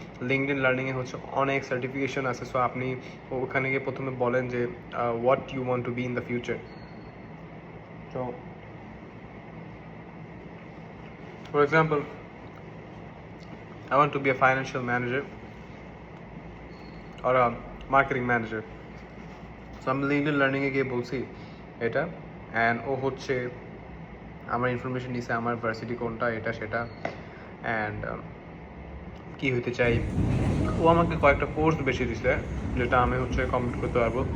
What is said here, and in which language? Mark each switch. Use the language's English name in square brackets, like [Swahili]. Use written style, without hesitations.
[Bangla] LinkedIn লার্নিংয়ে হচ্ছে অনেক certification আছে। সো আপনি ওখানে গিয়ে প্রথমে বলেন যে [English] What you want to be in the future. So for example, I want to be a financial manager or a marketing manager. [Bangla] So আমি লিঙ্কডইন লার্নিংয়ে গিয়ে বলছি এটা, অ্যান্ড ও হচ্ছে আমার ইনফরমেশন নিছে, আমার ভার্সিটি কোনটা, এটা সেটা, অ্যান্ড কী হতে চাই। ও আমাকে কয়েকটা কোর্স বেশি দিছে যেটা আমি হচ্ছে কমপ্লিট করতে পারবো।